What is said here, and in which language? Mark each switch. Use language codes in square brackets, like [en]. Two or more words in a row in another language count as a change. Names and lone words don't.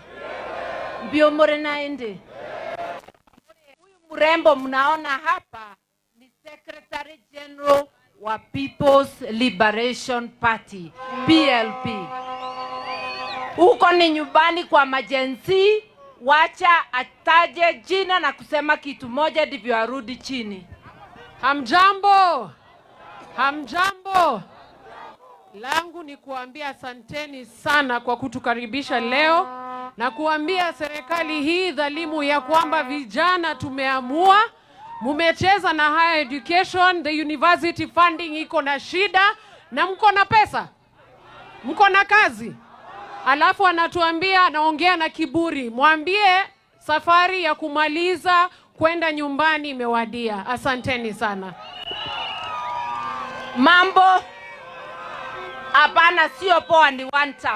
[sw] Mbio mure naende. Huyu mrembo mnaona hapa ni [en] Secretary General [sw] wa People's Liberation Party, PLP. Huko ni nyumbani kwa majenzi, wacha ataje jina na kusema kitu moja ndivyo arudi chini. Hamjambo. Hamjambo. Langu ni kuambia asanteni sana kwa kutukaribisha leo na kuambia serikali hii dhalimu ya kwamba vijana tumeamua, mumecheza na [en] higher education, the university funding [sw] iko na shida na mko na pesa, mko na kazi. Alafu anatuambia, anaongea na kiburi, mwambie safari ya kumaliza kwenda nyumbani imewadia. Asanteni sana. Mambo hapana, sio poa, ni [en] one time.